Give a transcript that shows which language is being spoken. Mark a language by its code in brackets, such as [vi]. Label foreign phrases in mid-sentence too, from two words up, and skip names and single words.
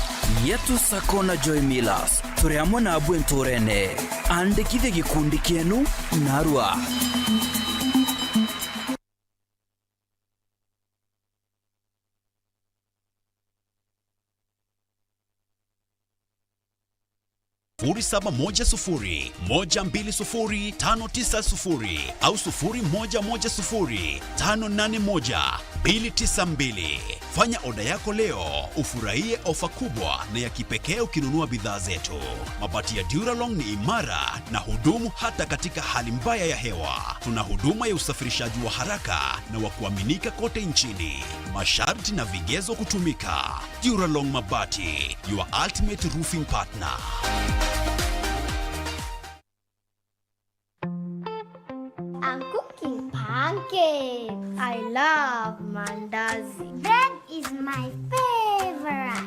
[mer] yetu sako na Joy Millers turi amwe na abwe nturene andikithie gikundi kienu na arua [sw] Furi 710-120-590 au 0110-581-292. Fanya oda yako leo ufurahie ofa kubwa na ya kipekee ukinunua bidhaa zetu. Mabati ya Duralong ni imara na hudumu hata katika hali mbaya ya hewa. Tuna huduma ya usafirishaji wa haraka na wa kuaminika kote nchini. Masharti na vigezo kutumika. [en] Duralong Mabati, your ultimate roofing partner. I'm cooking pancakes. I love mandazi. Bread is my favorite.